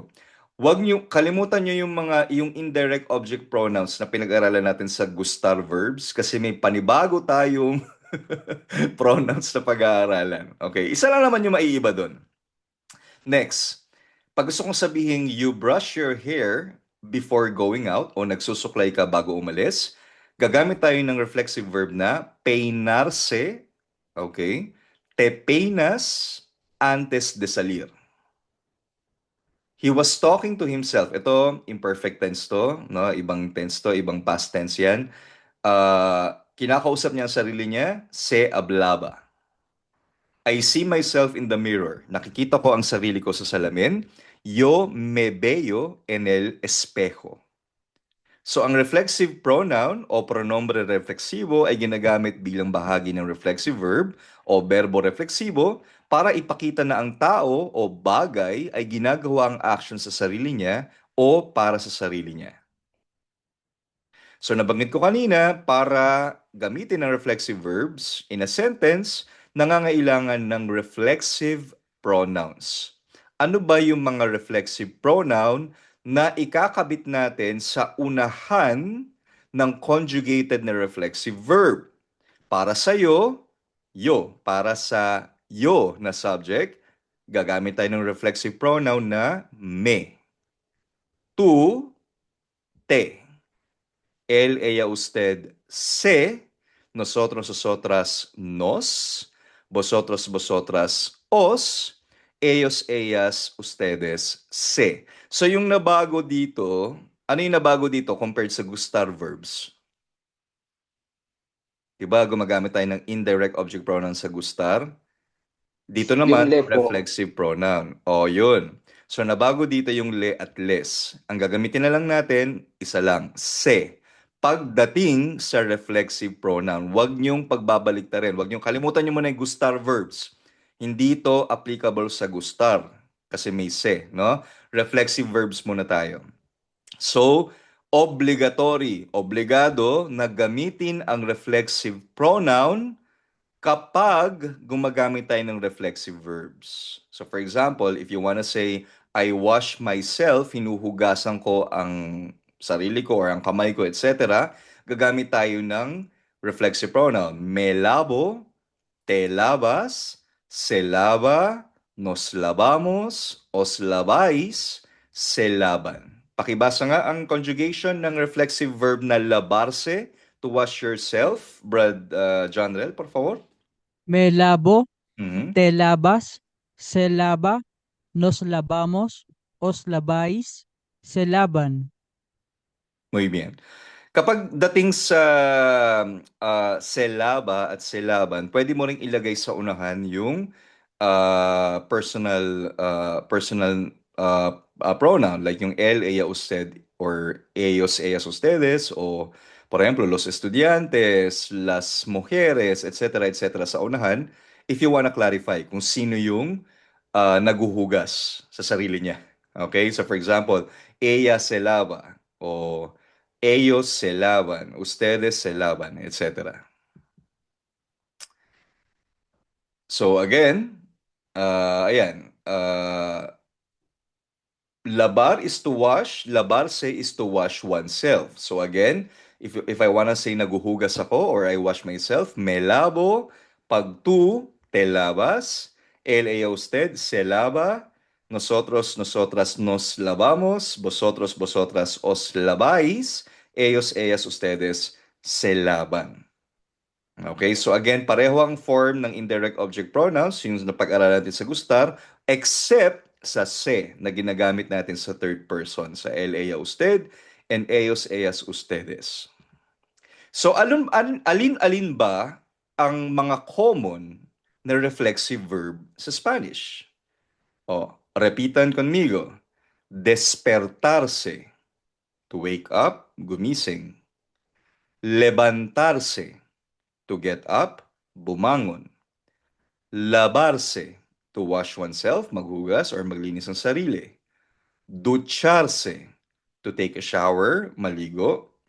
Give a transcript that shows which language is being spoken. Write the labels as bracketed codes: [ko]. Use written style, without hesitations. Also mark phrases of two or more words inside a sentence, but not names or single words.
[tl] Huwag niyo kalimutan niyo yung [en] indirect object pronouns [tl] na pinag-aralan natin sa gustar verbs kasi may panibago tayong pronouns na pag-aaralan. Okay, isa lang naman yung maiiba doon. Next, pag gusto kong sabihin [en] you brush your hair before going out [tl] o nagsusuklay ka bago umalis, gagamit tayo ng [en] reflexive verb [tl] na peinarse, okay? [es] Te peinas antes de salir. [en] He was talking to himself. [tl] Ito, imperfect tense to, no? Ibang tense to, ibang past tense yan. Kinakausap niya ang sarili niya, [es] se hablaba. [en] I see myself in the mirror. [tl] Nakikita ko ang sarili ko sa salamin. [es] Yo me veo en el espejo. [tl] So, ang [en] reflexive pronoun [tl] o [es] pronombre refleksibo [tl] ay ginagamit bilang bahagi ng [en] reflexive verb [tl] o [es] verbo refleksibo [tl] para ipakita na ang tao o bagay ay ginagawa ang action sa sarili niya o para sa sarili niya. So nabanggit ko kanina, para gamitin ang [en] reflexive verbs in a sentence, [tl] nangangailangan ng [en] reflexive pronouns. [tl] Ano ba yung mga [en] reflexive pronoun [tl] na ikakabit natin sa unahan ng conjugated na [en] reflexive verb? [tl] Para sa yo. Para sa yo na subject, gagamit tayo ng [en] reflexive pronoun [tl] na me. [es] Tu, te. Él, ella, usted, se, nosotros, nosotras, nos, vosotros, vosotras, os, ellos, ellas, ustedes, se. [tl] So yung nabago dito, ano yung nabago dito compared sa gustar verbs? Diba, gumagamit tayo ng [en] indirect object pronoun [tl] sa gustar? Dito naman, Yung le po. [en] reflexive pronoun. [tl] O, yun. So, nabago dito yung le at les. Ang gagamitin na lang natin, isa lang, se. Pagdating sa [en] reflexive pronoun, [tl] huwag niyong pagbabalik-tarin. Huwag niyong kalimutan niyo muna yung gustar verbs. Hindi ito applicable sa gustar kasi may se, no? [en] Reflexive verbs [tl] muna tayo. So, obligado na gamitin ang [en] reflexive pronoun [tl] kapag gumagamit tayo ng [en] reflexive verbs. So for example, if you wanna say, I wash myself, [tl] hinuhugasan ko ang sarili ko or ang kamay ko, etc., gagamit tayo ng [en] reflexive pronoun. [es] Me lavo, te lavas, se lava, nos lavamos, os lavais, se lavan. [tl] Pakibasa nga ang conjugation ng [en] reflexive verb [tl] na lavarse, [en] to wash yourself. [es] Brad Jonrel, por favor. Me lavo, Mhm. te lavas, se lava, nos lavamos, os laváis, se lavan. Muy bien. [tl] Kapag dating sa selaba at selaban, pwede mo ring ilagay sa unahan yung [en] personal pronoun [tl] like yung [es] él, ella, usted or ellos, ellas, ustedes o por ejemplo, los estudiantes, las mujeres, [tl] etc. sa unahan [en] if you wanna clarify [tl] kung sino yung naguhugas sa sarili niya. [en] Okay? So for example, [es] ella se lava o ellos se lavan, ustedes se lavan, [en] etc. So again, ayan, labar is to wash, labarse is to wash oneself. So again, if I wanna say [tl] naguhugas ako [en] or I wash myself, [es] me lavo, pag tu, te lavas, él, ella, usted, se lava, nosotros, nosotras nos lavamos, vosotros, vosotras os laváis, ellos, ellas, ustedes se lavan. [tl] Okay, so again, pareho ang form ng [en] indirect object pronouns, [tl] yung napag-aralan natin sa gustar, except sa se na ginagamit natin sa [en] third person, [tl] sa [es] él, ella, usted, [tl] and [es] ellos, ellas, ustedes. [tl] So alin-alin ba ang mga common na [en] reflexive verb [tl] sa Spanish? [es] Repitan conmigo. Despertarse, [en] to wake up, gumising. [es] Levantarse, [en] to get up, [es] bumangon. Lavarse, [en] to wash oneself, [tl] maghugas or maglinis ng sarili. [es] Ducharse, [en] to take a shower, [es] maligo.